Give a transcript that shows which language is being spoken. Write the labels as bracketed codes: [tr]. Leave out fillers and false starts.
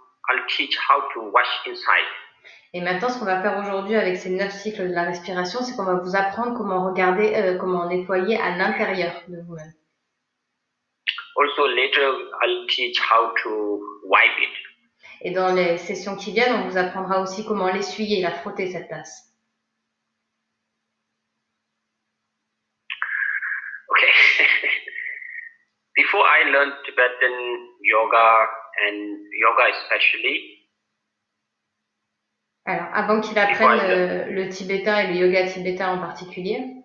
[en] I'll teach how to wash inside. [fr] Et maintenant, ce qu'on va faire aujourd'hui avec ces 9 cycles de la respiration, c'est qu'on va vous apprendre comment regarder, comment nettoyer à l'intérieur de vous-même. [en] Also later I'll teach how to wipe it. [fr] Et dans les sessions qui viennent, on vous apprendra aussi comment l'essuyer, la frotter cette tasse. [en] Okay. Before I learned Tibetan yoga and yoga especially. [fr] Alors, avant qu'il apprenne le tibétain et le yoga tibétain en particulier.